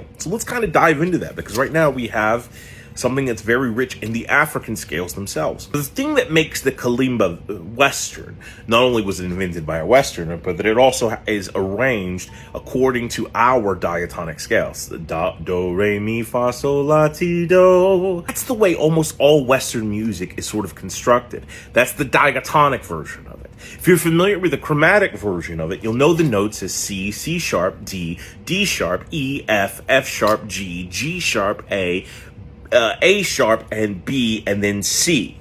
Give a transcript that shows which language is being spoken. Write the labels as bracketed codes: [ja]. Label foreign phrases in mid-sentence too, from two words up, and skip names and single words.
[en] So let's kind of dive into that, because right now we have something that's very rich in the African scales themselves. The thing that makes the kalimba Western, not only was it invented by a Westerner, but that it also is arranged according to our diatonic scales. The do, re, mi, fa, sol, la, ti, do. That's the way almost all Western music is sort of constructed. That's the diatonic version of it. If you're familiar with the chromatic version of it, you'll know the notes as C, C sharp, D, D sharp, E, F, F sharp, G, G sharp, A sharp, and B, and then C.